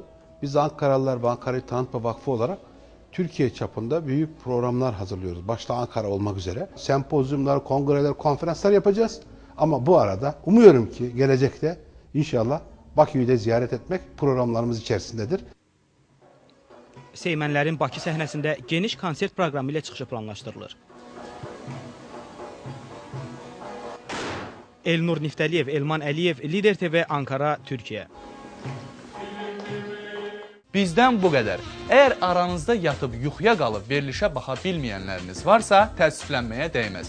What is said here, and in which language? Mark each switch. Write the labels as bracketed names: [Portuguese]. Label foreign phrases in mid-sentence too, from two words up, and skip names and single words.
[Turkish] Biz Ankaralılar ve Ankara'yı Tanıtma Vakfı olarak Türkiye çapında büyük programlar hazırlıyoruz. Başta Ankara olmak üzere. Sempozyumlar, kongreler, konferanslar yapacağız. Ama bu arada umuyorum ki gelecekte İnşallah Bakü'yü de ziyaret etmek programlarımız içerisindedir. [Azerbaijani] Seymənlərin Bakı səhnəsində geniş konsert proqramı ilə çıxışı planlaşdırılır. Elnur Niftəliyev, Elman Əliyev, Lider TV, Ankara, Türkiyə. Bizdən bu qədər. Əgər aranızda yatıb yuxuya qalıb verilişə baxa bilməyənləriniz varsa, təəssüflənməyə dəyməz.